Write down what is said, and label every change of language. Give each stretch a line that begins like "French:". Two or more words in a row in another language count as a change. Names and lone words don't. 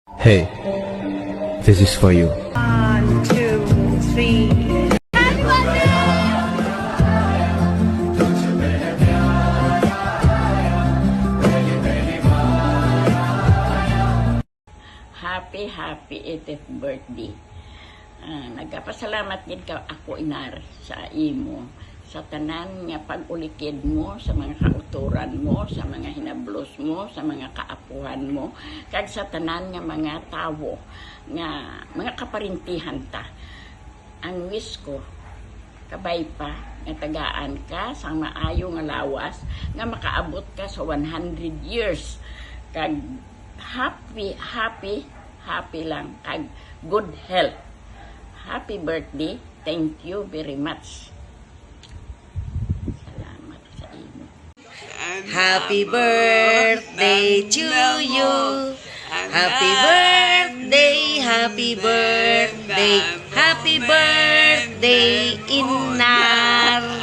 English: Hey, this is for you. 1, 2, 3. Happy 80th birthday.
Hiligaynon: Nagpasalamat din ka ako inar sa imo sa tanan nga pag-ulikid mo sa mga kauturan mo, sa mga hinablos mo, sa mga kaapuhan mo, kag sa tanan nga mga tawo nga mga kaparintihan ta. Ang wish ko kabay pa nga tagaan ka sa maayo nga lawas nga makaabot ka sa 100 years kag happy lang kag
English: good health. Happy birthday. Thank you very much.
Hiligaynon: Salamat sa imo.
English: Happy birthday to you. Happy birthday, happy birthday, happy birthday, Inar.